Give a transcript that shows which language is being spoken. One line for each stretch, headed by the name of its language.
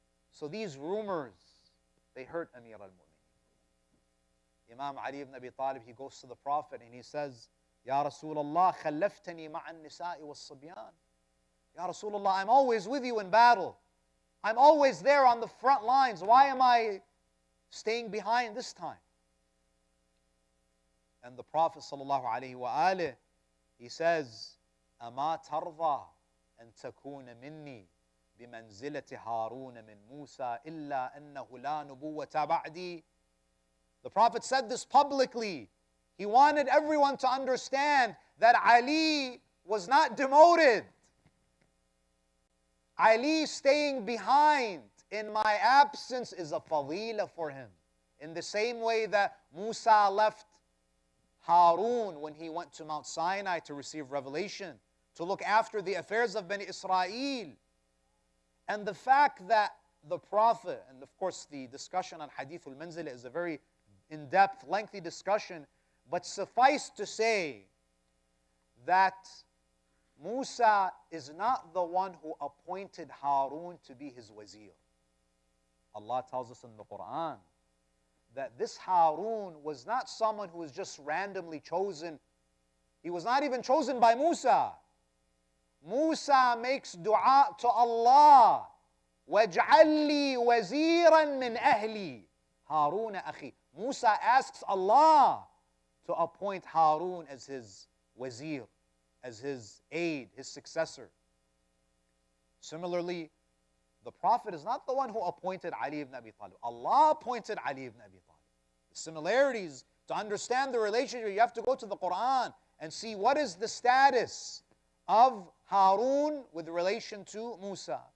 English: So these rumors, they hurt Amir al-Mu'minin. Imam Ali ibn Abi Talib, he goes to the Prophet and he says,
Arabic: Ya Rasulullah, khallaftani ma'an nisa'i was-sabyan.
English: Ya Rasulullah, I'm always with you in battle. I'm always there on the front lines. Why am I staying behind this time? And the Prophet sallallahu alaihi wasallam, he says,
Arabic: أما ترضى أن تكون مني بمنزلة هارون من موسى إلا أنه لا نبوة بعدي.
English: The Prophet said this publicly. He wanted everyone to understand that Ali was not demoted. Ali staying behind in my absence is a fadila for him. In the same way that Musa left Harun when he went to Mount Sinai to receive revelation, to look after the affairs of Bani Israel. And the fact that the Prophet, and of course the discussion on Hadith al-Manzila is a very in-depth, lengthy discussion, but suffice to say that Musa is not the one who appointed Harun to be his wazir. Allah tells us in the Quran that this Harun was not someone who was just randomly chosen. He was not even chosen by Musa. Musa makes dua to Allah.
Arabic: وَاجْعَلْ لِي وَزِيرًا مِّنْ أَهْلِي Harun أَخِي.
English: Musa asks Allah to appoint Harun as his wazir, as his aide, his successor. Similarly, the Prophet is not the one who appointed Ali ibn Abi Talib. Allah appointed Ali ibn Abi Talib. The similarities, to understand the relationship, you have to go to the Quran and see what is the status of Harun with relation to Musa.